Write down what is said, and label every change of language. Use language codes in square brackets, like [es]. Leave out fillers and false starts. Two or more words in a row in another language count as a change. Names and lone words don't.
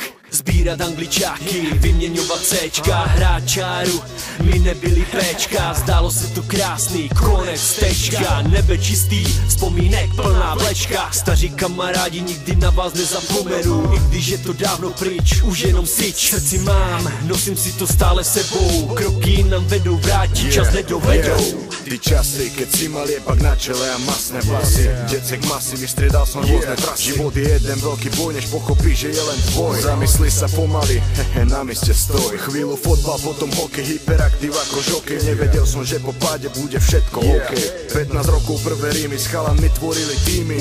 [cs] Sbírat angličáky, vyměňovat Cčka, hrát čáru, my nebyli Pčka, zdálo se to krásný, konec tečka, nebe čistý, vzpomínek plná vlečka, staří kamarádi, nikdy na vás nezapomenu, i když je to dávno pryč, už jenom syč, srdci mám, nosím si to stále sebou, kroky nám vedou, vrátí čas nedovedou. [sk] Ty časy, keď si mal jebak na čele a masné vlasy, děcek masy, vystriedal som rôzne trasy. Život je jeden veľký boj, než pochopíš, že je len tvoj. Zamysli sa pomaly, na mieste stoj. Chvíľu fotbal, potom hokej, hyperaktív ako žokej. Nevedel som, že po páde bude všetko OK. 15 rokov prvé rímy, s chalanmi tvorili týmy.